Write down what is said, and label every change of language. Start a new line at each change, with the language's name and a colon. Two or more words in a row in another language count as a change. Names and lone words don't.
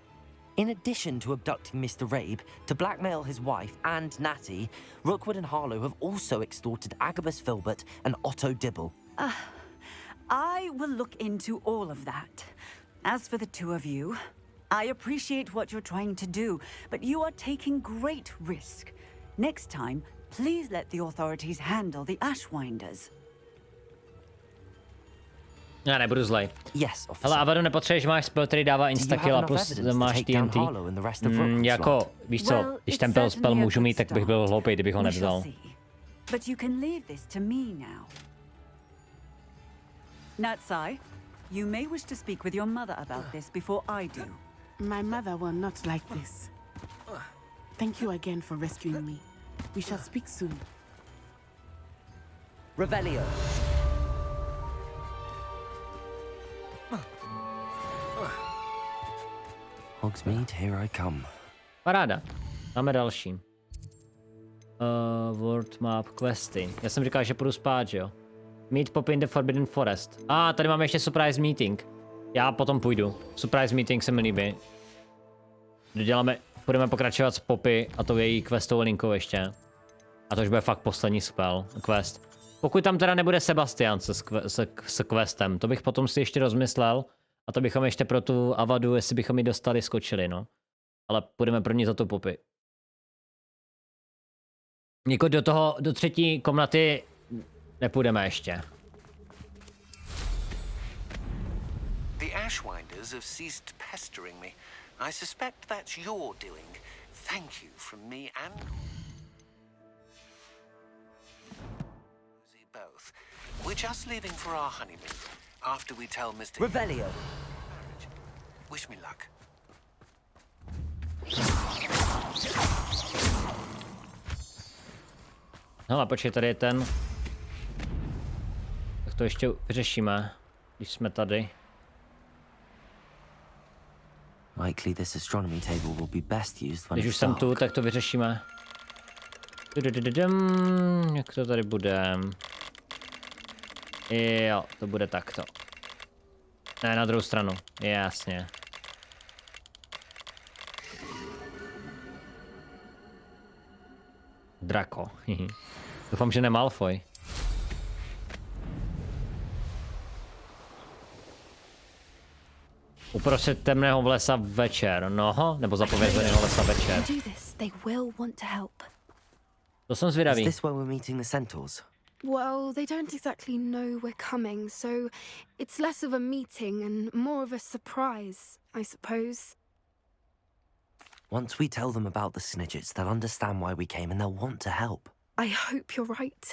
English: In addition to abducting Mr. Rabe to blackmail his wife and Natty, Rookwood and Harlow have also extorted Agabus Filbert and Otto Dibble. I will look into all of that. As for the two of you, I appreciate what you're trying to do, but you are taking great risk. Next time, please let the authorities handle the Ashwinders.
Czech: Já nebudu zlej.
English: Yes,
Czech: hele, Avadu, nepotřebuješ, máš spell, který dává instakill a plus máš TNT. Jako, víš co, když ten spell můžu mít, tak bych byl hloupej, kdybych ho nevzal.
English: But you can leave this to me now. Natsai, you may wish to speak with your mother about this before I do. My mother will not like this. Thank you again for rescuing me. We shall speak soon. Revelio. Hogsmeade, here I come.
Czech: Paráda. Máme další.
English: World map
Czech: questy. Já jsem říkal, že půjdu spát, že jo?
English: Meet Poppy in the Forbidden Forest.
Czech: Tady máme ještě
English: surprise meeting.
Czech: Já potom půjdu.
English: Surprise meeting
Czech: se mi líbí. Budeme pokračovat s Poppy a tou její questovou linkou ještě. A to už bude fakt poslední quest. Pokud tam teda nebude Sebastian s questem, to bych potom si ještě rozmyslel. A to bychom ještě pro tu Avadu, jestli bychom ji dostali, skočili, no. Ale půjdeme první za tu Poppy. Jako do třetí komnaty nepůjdeme ještě.
English: The Ashwinders have ceased pestering me. I suspect that's your doing. Thank you from me and both. We're just leaving for our honeymoon. After we tell Mr. Revelio. Wish me luck.
Czech: Hele, počkej, tady je ten. Tak to ještě vyřešíme, když jsme tady.
English: Likely this astronomy table will be best used when
Czech: Když už jsem tu, tak to vyřešíme. Jak to tady bude? Jo, to bude takto. Ne, na druhou stranu. Jasně. Drako. Doufám, že ne Malfoy. Uprostřed temného lesa večer. Noho, nebo zapovězeného lesa večer. To jsem zvědavý.
English: Is this where we're meeting the centaurs? Well, they don't exactly know we're coming, so it's less of a meeting and more of a surprise, I suppose. Once we tell them about the Snidgets, they'll understand why we came and they'll want to help. I hope you're right.